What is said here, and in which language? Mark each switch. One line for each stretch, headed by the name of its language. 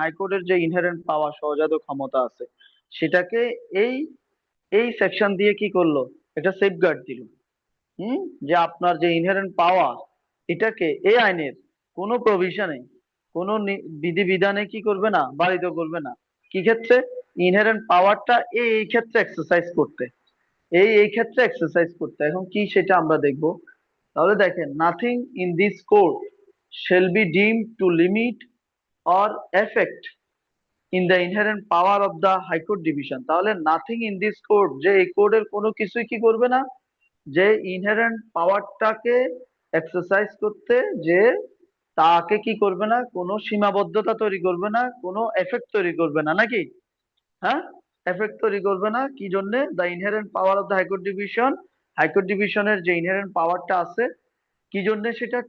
Bangla: হাইকোর্টের যে ইনহেরেন্ট পাওয়ার সহজাত ক্ষমতা আছে সেটাকে এই এই সেকশন দিয়ে কি করলো, একটা সেফগার্ড দিল। যে আপনার যে ইনহেরেন্ট পাওয়ার, এটাকে এই আইনের কোনো প্রভিশনে কোনো বিধিবিধানে কি করবে না, বারিত করবে না। কি ক্ষেত্রে? ইনহেরেন্ট পাওয়ারটা এই ক্ষেত্রে এক্সারসাইজ করতে, এই ক্ষেত্রে এক্সারসাইজ করতে। এখন কি সেটা আমরা দেখব। তাহলে দেখেন,
English: Nothing in this code shall be deemed to limit or affect in the inherent power of the high court division।
Bangla: তাহলে
English: nothing in this code,
Bangla: যে এই কোডের কোনো কিছুই কি করবে না, যে ইনহেরেন্ট পাওয়ারটাকে এক্সারসাইজ করতে, যে তাকে কি করবে না, কোনো সীমাবদ্ধতা তৈরি করবে না, কোনো এফেক্ট তৈরি করবে না, নাকি? হ্যাঁ, এফেক্ট তৈরি করবে না। কি জন্য?
English: the inherent power of the high court division,
Bangla: high court ডিভিশনের যে ইনহেরেন্ট পাওয়ারটা আছে, কি জন্য সেটা?